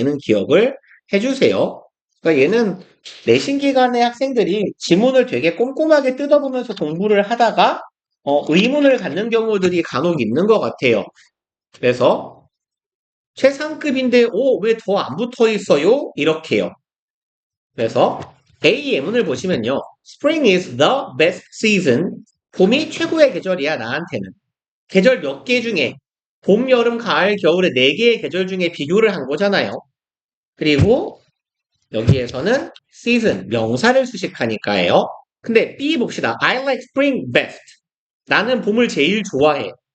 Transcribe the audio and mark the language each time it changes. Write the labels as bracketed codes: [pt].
[ko] 얘는 기억을 해주세요. 그러니까 얘는 내신 기간에 학생들이 지문을 되게 꼼꼼하게 뜯어보면서 공부를 하다가 의문을 갖는 경우들이 간혹 있는 것 같아요. 그래서 최상급인데 왜 더 안 붙어 있어요? 이렇게요. 그래서 A 예문을 보시면요. [en] Spring is the best season. [ko] 봄이 최고의 계절이야, 나한테는. 계절 몇 개 중에 봄, 여름, 가을, 겨울의 4개의 계절 중에 비교를 한 거잖아요. 그리고 여기에서는 season, 명사를 수식하니까요. 근데 B 봅시다. [en] I like spring best. [ko] 나는 봄을 제일 좋아해.